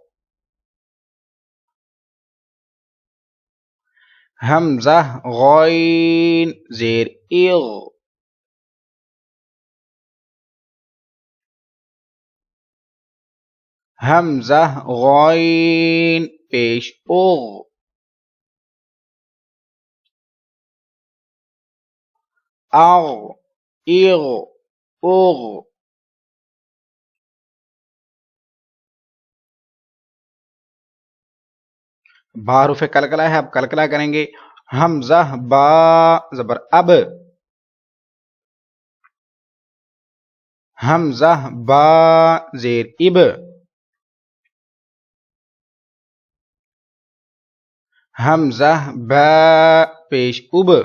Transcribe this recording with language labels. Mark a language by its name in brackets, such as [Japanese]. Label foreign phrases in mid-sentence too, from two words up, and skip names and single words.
[Urdu] حمزہ غین زیر اغ. حمزہ غین پیش اغ. اغ اغ اغ. بحروف کلکلہ ہے، اب کلکلہ کریں گے. حمزہ با زبر اب. حمزہ با زیر اب. حمزہ با پیش اب.